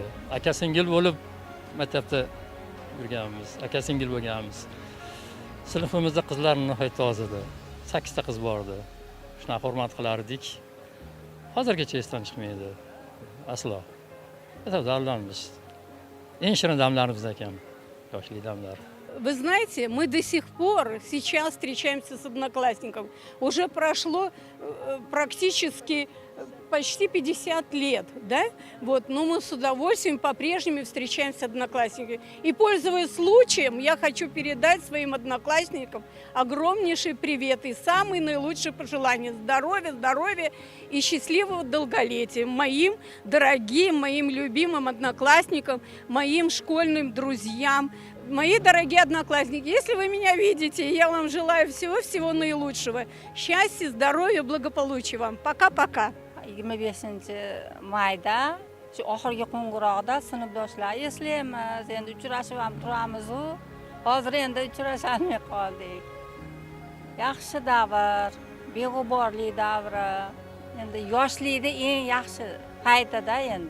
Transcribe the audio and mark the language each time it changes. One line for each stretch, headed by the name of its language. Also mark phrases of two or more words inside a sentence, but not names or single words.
Uzbek: Aka singil bo'lib maktabda yurganmiz, aka singil bo'lganmiz. Sinfimizda qizlar nihoyatda oz edi. 8 ta qiz bor edi. Shunaqa hurmat qilardik. Hozirgacha esdan chiqmaydi. Aslo. Maktab davrlarimiz eng shirin damlarimiz ekan. Yoshlik damlar.
Russian: Вы знаете, мы до сих пор сейчас встречаемся с одноклассником. Уже прошло практически почти 50 лет, да? Вот, но мы с удовольствием по-прежнему встречаемся с одноклассниками. И, пользуясь случаем, я хочу передать своим одноклассникам огромнейший привет и самые наилучшие пожелания здоровья, здоровья и счастливого долголетия моим дорогим, моим любимым одноклассникам, моим школьным друзьям. Мои дорогие одноклассники, если вы меня видите, я вам желаю всего-всего наилучшего. Счастья, здоровья, благополучия вам. Пока-пока.
Uzbek: 25-mayda shu oxirgi qo'ng'iroqda sinfdoshlar eslaymiz, endi uchrashib ham turamiz-ku. Hozir endi uchrasholmay qoldik. Yaxshi davr, beg'uborlik davri. Endi yoshlikda eng yaxshi paytida endi.